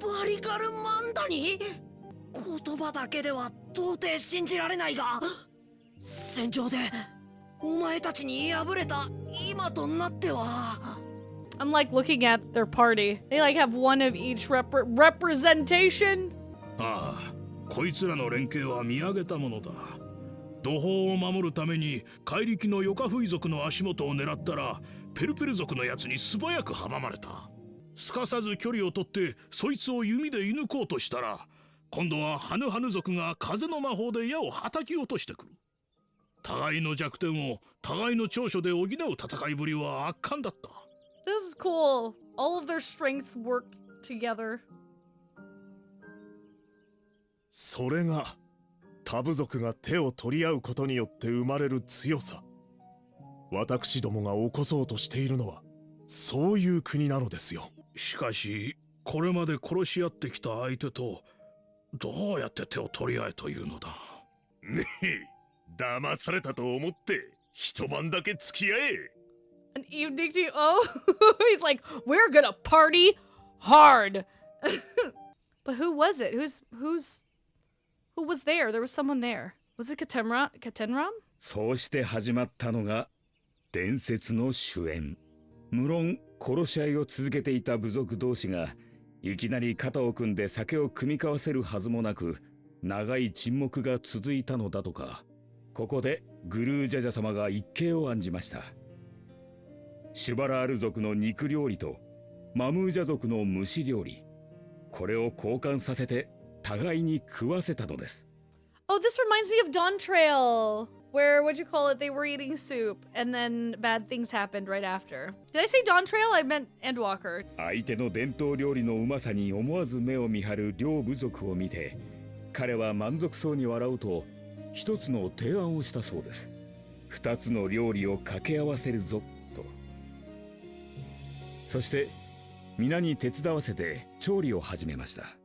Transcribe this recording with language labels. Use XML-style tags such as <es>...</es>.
<ja>リガルマンダに言葉だけでは到底信じられないが戦場でお前たちに敗れた今となっては。</ja> <en>I'm like looking at their party. They like have one of each representation.</en> <ja>ああ、こいつらの連携は見上げたものだ。土砲を守るために怪力のヨカフイ族の足元を狙ったらペルペル族のやつに素早く阻まれた。すかさず距離を取ってそいつを弓で射抜こうとしたら今度はハヌハヌ族が風の魔法で矢をはたき落としてくる。互いの弱点を互いの長所で補う戦いぶりは圧巻だった。</ja> <en>This is cool. All of their strengths worked together.</en> <ja>それが他部族が手を取り合うことによって生まれる強さ。私どもが起こそうとしているのはそういう国なのですよ。しかしこれまで殺し合ってきた相手とどうやって手を取り合えというのだ。ねえ、騙されたと思って一晩だけ付き合え。</ja> <en>An evening tea. Oh, he's like, we're gonna party hard. But who was it? Who was there? There was someone there. Was it Ketenram?</en> <ja>そうして始まったのが伝説の主演。無論殺し合いを続けていた部族同士がいきなり肩を組んで酒を酌み交わせるはずもなく長い沈黙が続いたのだとか。ここでグルージャジャ様が一計を案じました。シュバラール族の肉料理とマムージャ族の蒸し料理、これを交換させて互いに食わせたのです。</ja> <en>Oh, this reminds me of Dawntrail, where, what'd you call it, they were eating soup, and then bad things happened right after. Did I say Dawntrail? I meant Endwalker.</en> <ja>相手の伝統料理のうまさに思わず目を見張る両部族を見て、彼は満足そうに笑うと一つの提案をしたそうです。二つの料理を掛け合わせるぞと。そして皆に手伝わせて調理を始めました。</ja>